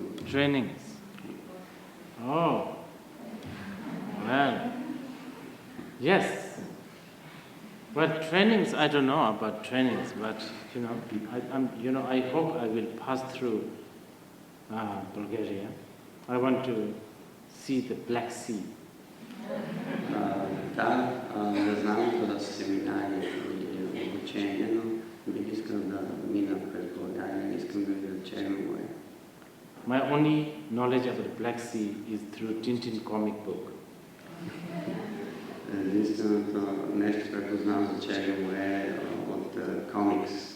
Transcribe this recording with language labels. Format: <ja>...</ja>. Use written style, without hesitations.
<en>Trainings. Oh. Well. Yes. Well, trainings, I don't know about trainings, but I hope I will pass through Bulgaria. I want to see the Black Sea.</en> <bg>Да, не знам какво да са семинари или обучение, но бих искал да мина през България, искам да видя Черно море.</bg> <en>My only knowledge of the Black Sea is through Tintin comic book.</en> <bg>Единственото нещо, което знам за Черно море е от комикс.</bg>